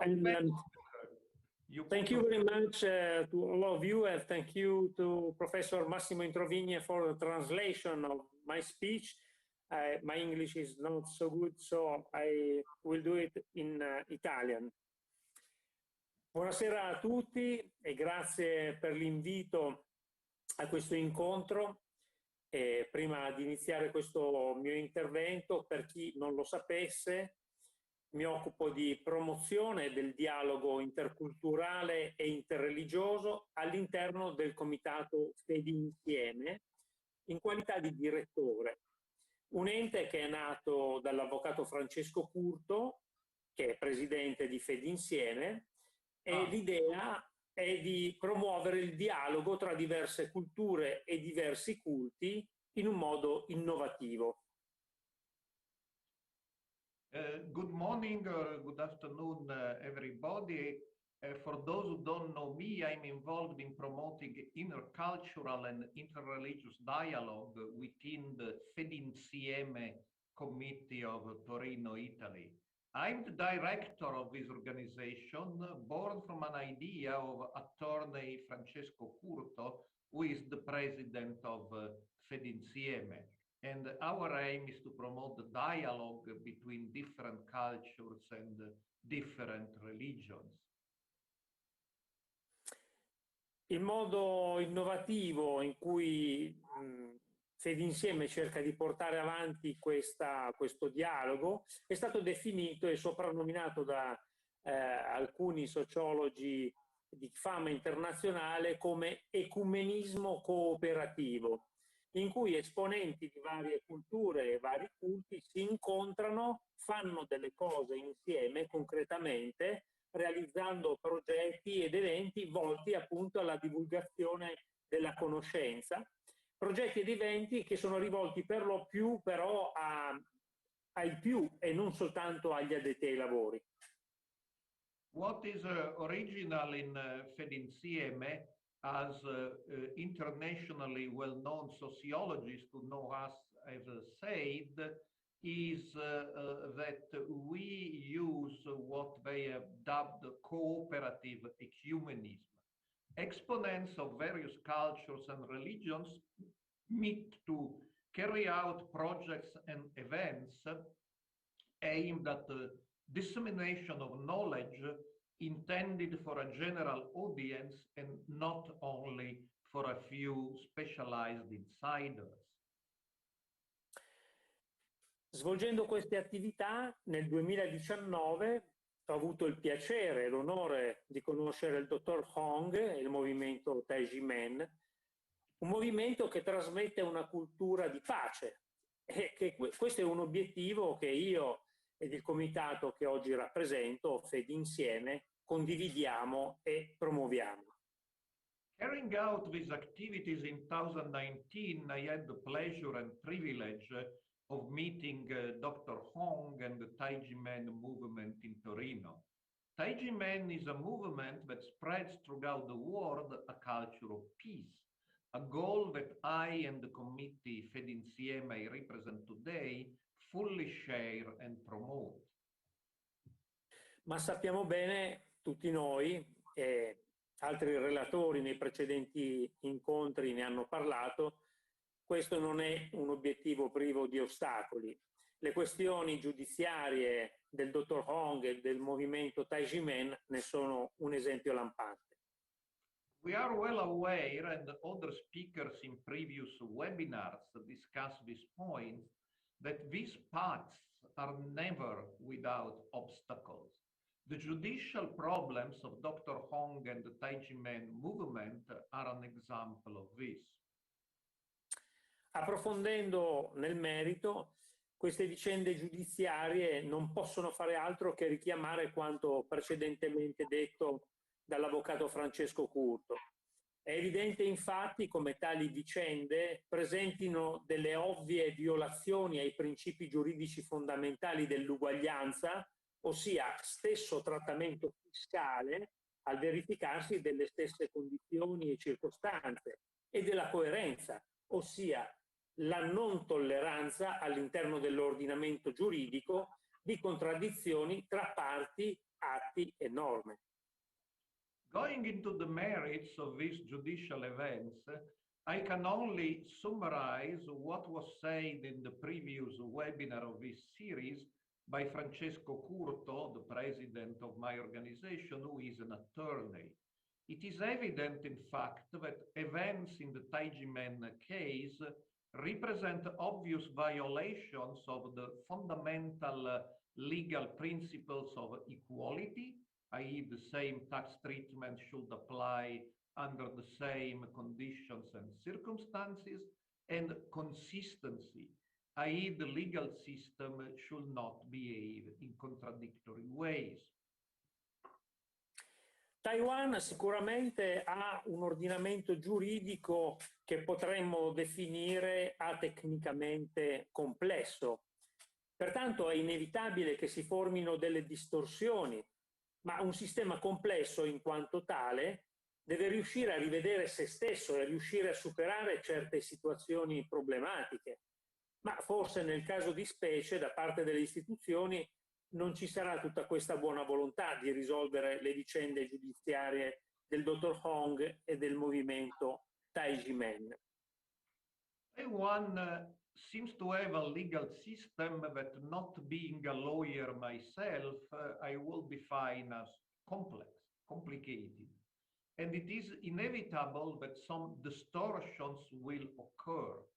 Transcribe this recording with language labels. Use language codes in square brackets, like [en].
[en] And thank you very much to all of you, and thank you to Professor Massimo Introvigne for the translation of my speech. My English is not so good, so I will do it in Italian. [it] Buonasera a tutti e grazie per l'invito a questo incontro. Prima di iniziare questo mio intervento, per chi non lo sapesse, mi occupo di promozione del dialogo interculturale e interreligioso all'interno del comitato Fedinsieme in qualità di direttore. Un ente che è nato dall'avvocato Francesco Curto, che è presidente di Fedinsieme, e l'idea è di promuovere il dialogo tra diverse culture e diversi culti in un modo innovativo. [en] Good morning or good afternoon, everybody. For those who don't know me, I'm involved in promoting intercultural and interreligious dialogue within the Fedinsieme Committee of Torino, Italy. I'm the director of this organization, born from an idea of attorney Francesco Curto, who is the president of Fedinsieme. And our aim is to promote the dialogue between different cultures and different religions. [it] Il modo innovativo in cui Fedinsieme cerca di portare avanti questo dialogo è stato definito e soprannominato da alcuni sociologi di fama internazionale come ecumenismo cooperativo, in cui esponenti di varie culture e vari culti si incontrano, fanno delle cose insieme concretamente, realizzando progetti ed eventi volti appunto alla divulgazione della conoscenza, progetti ed eventi che sono rivolti per lo più però ai più e non soltanto agli addetti ai lavori. [en] What is original in Fedinsieme, as internationally well-known sociologists who know us have said, is that we use what they have dubbed cooperative ecumenism. Exponents of various cultures and religions meet to carry out projects and events aimed at the dissemination of knowledge intended for a general audience and not only for a few specialized insiders. [it] Svolgendo queste attività, nel 2019 ho avuto il piacere e l'onore di conoscere il dottor Hong e il movimento Taijimen, un movimento che trasmette una cultura di pace e che questo è un obiettivo che io ed il comitato che oggi rappresento, Fedinsieme, condividiamo e promuoviamo. [en] Carrying out these activities in 2019, I had the pleasure and privilege of meeting Dr. Hong and the Taijimen movement in Torino. Taijimen is a movement that spreads throughout the world a culture of peace, a goal that I and the committee Fedinsieme I represent today fully share and promote. [it] Ma sappiamo bene, tutti noi, e altri relatori nei precedenti incontri ne hanno parlato, questo non è un obiettivo privo di ostacoli. Le questioni giudiziarie del dottor Hong e del movimento Taijimen ne sono un esempio lampante. [en] We are well aware, and other speakers in previous webinars discuss this point, that these paths are never without obstacles. The judicial problems of Dr. Hong and the Taijimen movement are an example of this. [it] Approfondendo nel merito, queste vicende giudiziarie non possono fare altro che richiamare quanto precedentemente detto dall'avvocato Francesco Curto. È evidente infatti come tali vicende presentino delle ovvie violazioni ai principi giuridici fondamentali dell'uguaglianza, ossia stesso trattamento fiscale al verificarsi delle stesse condizioni e circostanze, e della coerenza, ossia la non tolleranza all'interno dell'ordinamento giuridico di contraddizioni tra parti, atti e norme. [en] Going into the merits of these judicial events, I can only summarize what was said in the previous webinar of this series by Francesco Curto, the president of my organization, who is an attorney. It is evident, in fact, that events in the Taijimen case represent obvious violations of the fundamental legal principles of equality, i.e. the same tax treatment should apply under the same conditions and circumstances, and consistency, i.e. the legal system should not behave in contradictory ways. [it] Taiwan sicuramente ha un ordinamento giuridico che potremmo definire atecnicamente complesso. Pertanto è inevitabile che si formino delle distorsioni, ma un sistema complesso in quanto tale deve riuscire a rivedere se stesso e riuscire a superare certe situazioni problematiche. Ma forse nel caso di specie da parte delle istituzioni non ci sarà tutta questa buona volontà di risolvere le vicende giudiziarie del dottor Hong e del movimento Taijimen. [en] Taiwan seems to have a legal system that, not being a lawyer myself, I will define as complex, complicated. and it is inevitable that some distortions will occur.